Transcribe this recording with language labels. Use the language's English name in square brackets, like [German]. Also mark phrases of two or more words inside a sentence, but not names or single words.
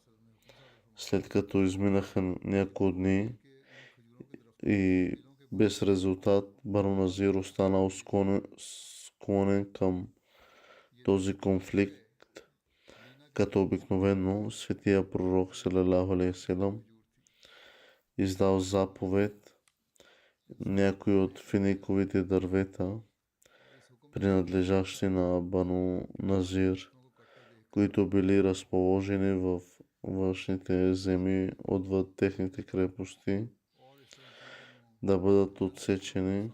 [Bulgarian] След като изминаха няколко дни и без резултат, Бану Назир останал склонен към този конфликт. Като обикновено, светия пророк [Arabic] صلى الله عليه وسلم [Bulgarian] издал заповед някои от финиковите дървета принадлежащи на Бану Назир, които били разположени в външните земи отвъд техните крепости, да бъдат отсечени.